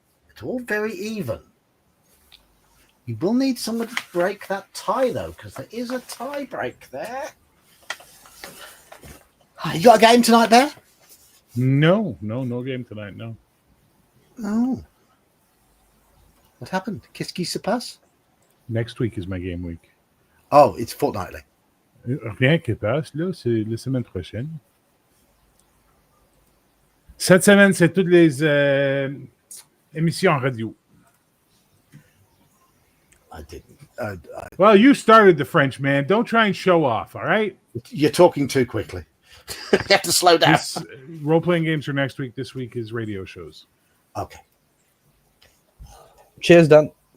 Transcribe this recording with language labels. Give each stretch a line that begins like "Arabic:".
English: It's all very even. You will need someone to break that tie, though, because there is a tie break there. You got a game tonight, Bear? No game tonight, no. Oh. What happened?
French: Qu'est-ce qui se passe?
English: Next week is my game week. Oh, it's fortnightly.
French: Rien qui passe, là, c'est la semaine prochaine. Cette semaine, c'est toutes les émissions radio.
English: I didn't. Well, you started the French, man. Don't try and show off, all right? You're talking too quickly. You have to slow down. Role-playing games are next week. This week is radio shows. Okay. Cheers, Dan.